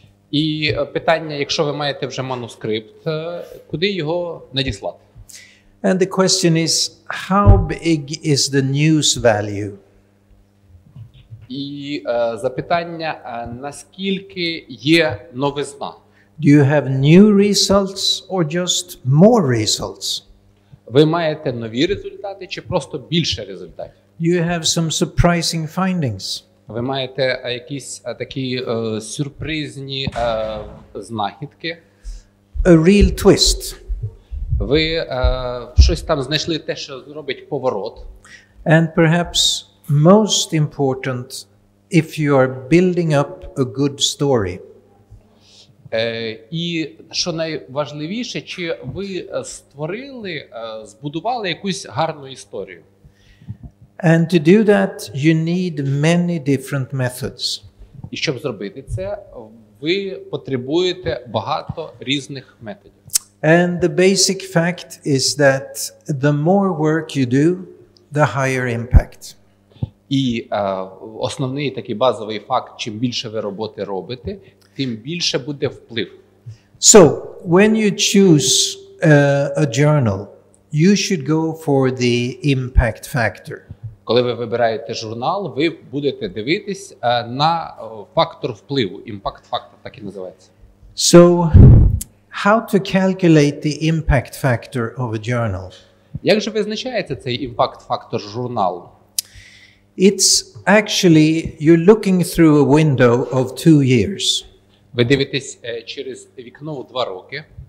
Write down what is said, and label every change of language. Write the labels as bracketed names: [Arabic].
[Ukrainian] І питання, якщо ви маєте вже манускрипт, куди його надіслати? [English] And the question is, how big is the news value? [Ukrainian] І запитання, наскільки є новизна? [English] Do you have new results or just more results? [Ukrainian] Ви маєте нові результати чи просто більше результатів? [English] Do you have some surprising findings? [Ukrainian] Ви маєте якісь такі сюрпризні знахідки? [English] A real twist? [Ukrainian] Ви щось там знайшли те, що зробить поворот? [English] And perhaps most important, if you are building up a good story. [Ukrainian] І що найважливіше, чи ви створили, збудували якусь гарну історію? [English] And to do that, you need many different methods. [Ukrainian] І щоб зробити це, ви потребуєте багато різних методів. [English] And the basic fact is that the more work you do, the higher impact. [Ukrainian] І основний такий базовий факт, чим більше ви роботи робите, тим більше буде вплив. [English] So, when you choose a journal, you should go for the impact factor. [Ukrainian] Коли ви вибираєте журнал, ви будете дивитись на фактор впливу. Імпакт-фактор так і називається. [English] So, how to calculate the impact factor of a journal? [Ukrainian] Як же визначається цей імпакт-фактор журналу? [English] It's actually, you're looking through a window of 2 years. [Ukrainian] Ви дивитесь через вікно у 2 роки.